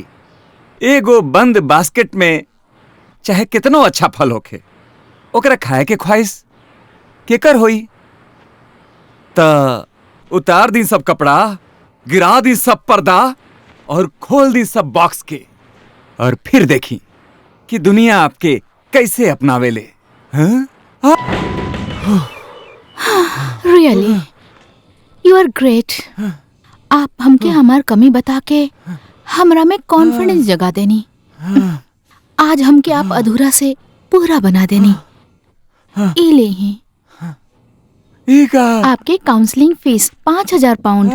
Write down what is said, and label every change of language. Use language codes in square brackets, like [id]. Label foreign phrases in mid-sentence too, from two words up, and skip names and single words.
[bho] एगो बंद बास्केट में चाहे कितनो अच्छा फल होखे, ओकरा खाए के ख्वाहिश केकर होई? त उतार दी सब कपड़ा, गिरा दी सब पर्दा और खोल दी सब बॉक्स के, और फिर देखी कि दुनिया आपके कैसे अपनावेले। [en] really you are great. [bho] आप हमके हमार कमी बता के हमरा में कॉन्फिडेंस जगा देनी। आज हमके आप अधूरा से पूरा बना देनी। ई ले ही आपके [en] counseling fees [bho] 5,000 पाउंड।